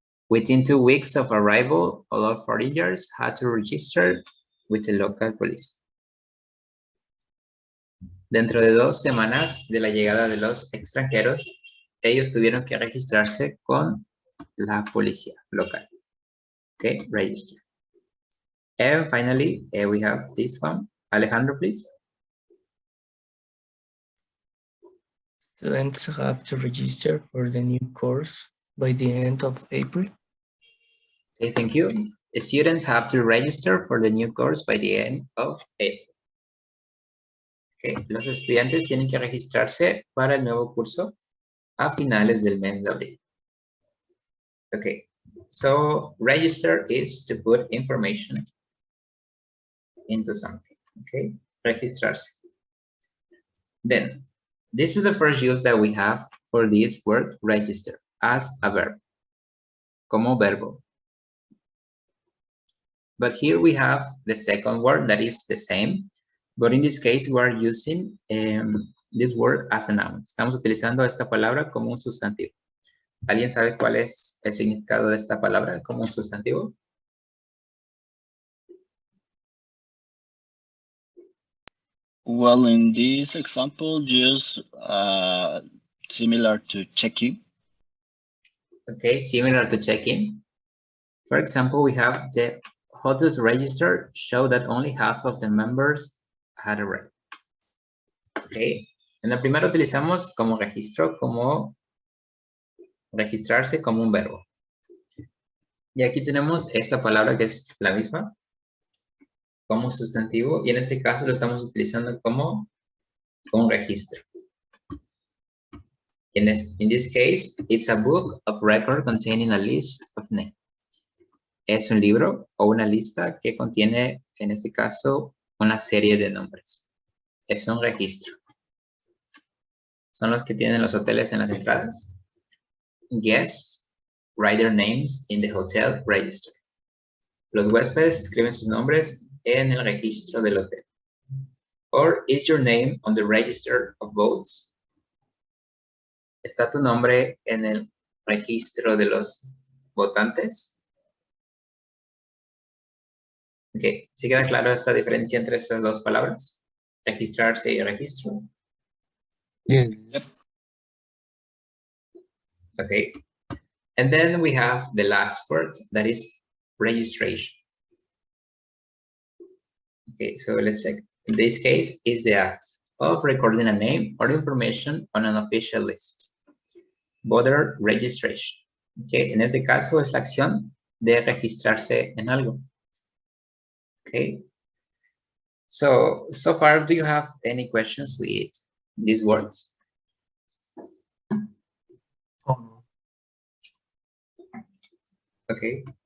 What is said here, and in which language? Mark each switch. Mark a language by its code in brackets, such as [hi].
[en] Within 2 weeks of arrival, all of foreigners had to register with the local police. [es] Dentro de 2 semanas de la llegada de los extranjeros, ellos tuvieron que registrarse con la policía local. [en] Okay, register. And finally, we have this one. Alejandro, please. Students have to register for the new course by the end of April. Okay, thank you. Students have to register for the new course by the end of April. [es] Okay, los estudiantes tienen que registrarse para el nuevo curso a finales del mes de abril. [en] Okay, so register is to put information into something. Okay, registrarse. Then, this is the first use that we have for this word register as a verb, [es] como verbo. [en] But here we have the second word that is the same, but in this case we are using this word as a noun. [es] Estamos utilizando esta palabra como un sustantivo. ¿Alguien sabe cuál es el significado de esta palabra como un sustantivo? [en] Well, in this example, just similar to checking. Okay, similar to check-in. For example, we have the hotel's register show that only half of the members had arrived. [es] Okay, en la primera utilizamos como registro, como registrarse como un verbo. Y aquí tenemos esta palabra que es la misma, como sustantivo, y en este caso lo estamos utilizando como un registro. [en] In this case, it's a book of record containing a list of names. [es] Es un libro o una lista que contiene, en este caso, una serie de nombres. Es un registro. Son los que tienen los hoteles en las entradas. [en] Guests write their names in the hotel register. [es] Los huéspedes escriben sus nombres en el registro del hotel. [en] Or is your name on the register of votes? [es] ¿Está tu nombre en el registro de los votantes? Ok, ¿sí queda claro esta diferencia entre estas dos palabras? Registrarse y registro. [en] Yes. Okay. And then we have the last word, that is registration. Okay, so let's check. In this case, is the act of recording a name or information on an official list. Voter registration. [es] Okay, en este caso es la acción de registrarse en algo. [en] Okay. So far, do you have any questions with these words? Oh, Okay.